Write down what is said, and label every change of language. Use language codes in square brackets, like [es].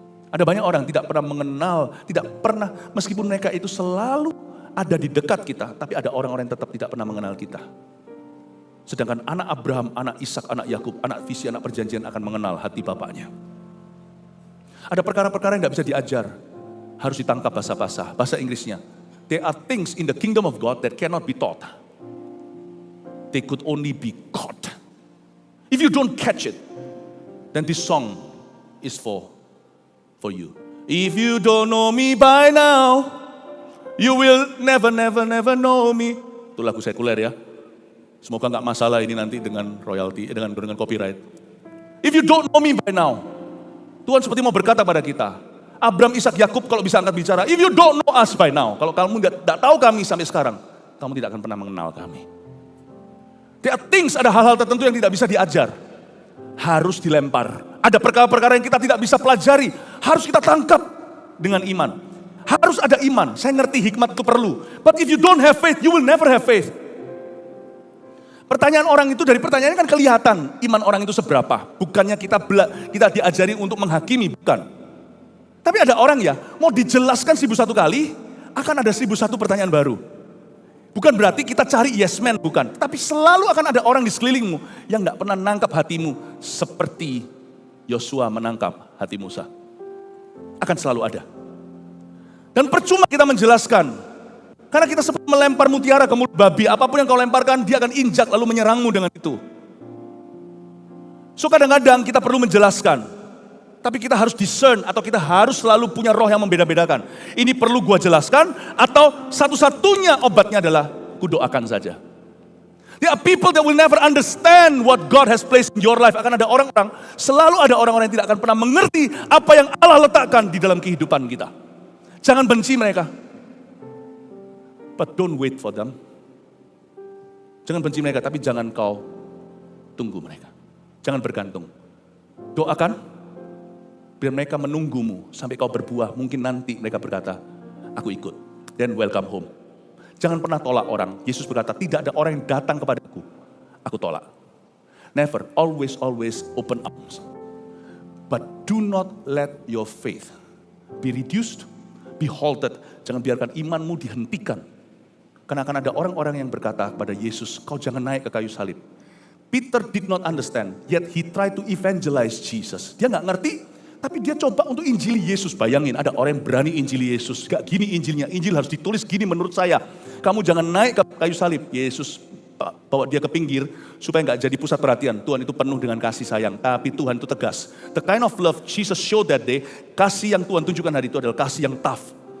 [id] Ada banyak orang tidak pernah mengenal, tidak pernah, meskipun mereka itu selalu ada di dekat kita, tapi ada orang-orang yang tetap tidak pernah mengenal kita. Sedangkan anak Abraham, anak Ishak, anak Yakub, anak visi, anak perjanjian akan mengenal hati bapaknya. Ada perkara-perkara yang gak bisa diajar. Harus ditangkap basah-basah. Bahasa Inggrisnya. [en] There are things in the kingdom of God that cannot be taught. They could only be caught. If you don't catch it, then this song is for you. If you don't know me by now, you will never know me. [id] Itu lagu sekuler ya. Semoga nggak masalah ini nanti dengan royalty, dengan copyright. [en] If you don't know me by now, [id] Tuhan seperti mau berkata pada kita, Abraham, Ishak, Yakub kalau bisa angkat bicara, [en] if you don't know us by now, [id] kalau kamu tidak tahu kami sampai sekarang, kamu tidak akan pernah mengenal kami. [en] There are things, [id] ada hal-hal tertentu yang tidak bisa diajar, harus dilempar. Ada perkara-perkara yang kita tidak bisa pelajari, harus kita tangkap dengan iman. Harus ada iman, saya ngerti hikmat itu perlu. [en] But if you don't have faith, you will never have faith. [id] Pertanyaan orang itu, dari pertanyaannya kan kelihatan iman orang itu seberapa. Bukannya kita diajari untuk menghakimi, bukan. Tapi ada orang ya, mau dijelaskan 1001 kali, akan ada 1001 pertanyaan baru. Bukan berarti kita cari yes man, bukan. Tapi selalu akan ada orang di sekelilingmu yang gak pernah nangkap hatimu seperti Yosua menangkap hati Musa. Akan selalu ada. Dan percuma kita menjelaskan. Karena kita seperti melempar mutiara ke mulut babi. Apapun yang kau lemparkan, dia akan injak lalu menyerangmu dengan itu. So kadang-kadang kita perlu menjelaskan. Tapi kita harus discern atau kita harus selalu punya roh yang membeda-bedakan. Ini perlu gua jelaskan atau satu-satunya obatnya adalah kudoakan saja. [en] There are people that will never understand what God has placed in your life. [id] Akan ada orang-orang, selalu ada orang-orang yang tidak akan pernah mengerti apa yang Allah letakkan di dalam kehidupan kita. Jangan benci mereka. [en] But don't wait for them. [id] Jangan benci mereka, tapi jangan kau tunggu mereka. Jangan bergantung. Doakan, biar mereka menunggumu sampai kau berbuah. Mungkin nanti mereka berkata, aku ikut. [en] Then welcome home. [id] Jangan pernah tolak orang. Yesus berkata, tidak ada orang yang datang kepadaku, aku tolak. [en] Never, always open arms. But do not let your faith be reduced, be halted. [id] Jangan biarkan imanmu dihentikan. Karena akan ada orang-orang yang berkata kepada Yesus, kau jangan naik ke kayu salib. [en] Peter did not understand, yet he tried to evangelize Jesus. [id] Dia nggak ngerti, tapi dia coba untuk injili Yesus. Bayangin, ada orang yang berani injili Yesus. Gak gini injilnya, injil harus ditulis gini menurut saya. Kamu jangan naik ke kayu salib. Yesus bawa dia ke pinggir supaya nggak jadi pusat perhatian. Tuhan itu penuh dengan kasih sayang, tapi Tuhan itu tegas. [en] The kind of love Jesus showed that day, [id] kasih yang Tuhan tunjukkan hari itu adalah kasih yang tough.